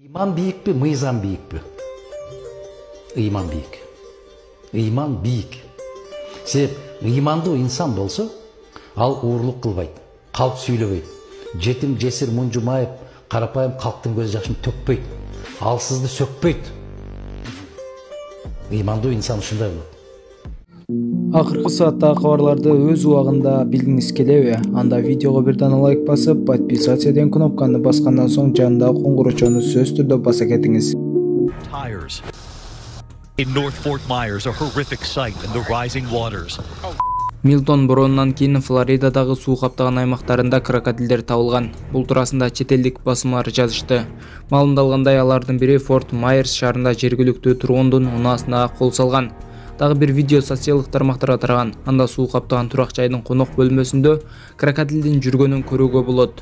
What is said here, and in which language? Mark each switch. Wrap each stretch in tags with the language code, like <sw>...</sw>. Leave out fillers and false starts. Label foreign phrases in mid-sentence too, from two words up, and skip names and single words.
<tr>İman büyük mü, mizan büyük mü? İman büyük. İman büyük.</tr> <ky>Себеп имандуу инсан болсо, ал уурлук кылбайт, калп сүйлөбөйт, жетим жесир мунжумайып, карапайым калктын көз жашын төкпөйт, алсызды сөкпөйт. Имандуу инсан ушундай болот. Акыркы сааттагы кабарларды өз убагында билгиңиз келеби? Анда видеого бир дана лайк басып, подписаться деген кнопканы баскандан соң жанындагы коңгурочону сөзсүз түрдө баса кетиңиз.</ky> <en>Tires in North Fort Myers, a horrific sight in the rising waters.</en> <ky>Милтон боронунан кийин Флоридадагы суу каптаган аймактарында крокодилдер табылган. Бул туурасында чет элдик басмалар жазышты. Маалымдалгандай, алардын бири Форт Майерс шаарында жергиликтүү тургундун унаасына кол салган. Дагы бир видео социалдык тармактарга тараган. Анда суу каптаган турак жайдын конок бөлмөсүндө крокодилдин жүргөнүн көрүүгө болот.</ky>